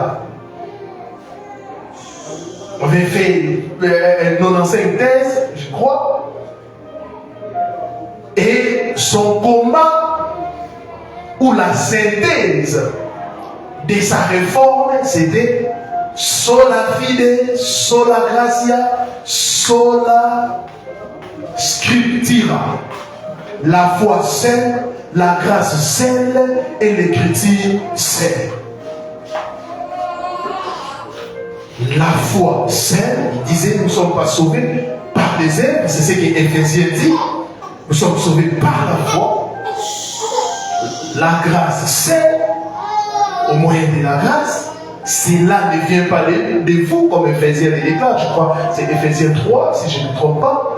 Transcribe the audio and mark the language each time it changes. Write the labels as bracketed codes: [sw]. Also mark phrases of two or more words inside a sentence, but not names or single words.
[fr] avait fait 95 thèses, je crois, et son combat ou la synthèse de sa réforme, c'était [la] sola fide, sola gratia, sola scriptura. [fr] La foi seule, la grâce seule et l'écriture seule. La foi seule, il disait, nous ne sommes pas sauvés par les œuvres, c'est ce que Éphésiens dit. Nous sommes sauvés par la foi. La grâce seule, au moyen de la grâce, cela ne vient pas de vous, comme Éphésiens le déclare, je crois, c'est Éphésiens 3, si je ne me trompe pas.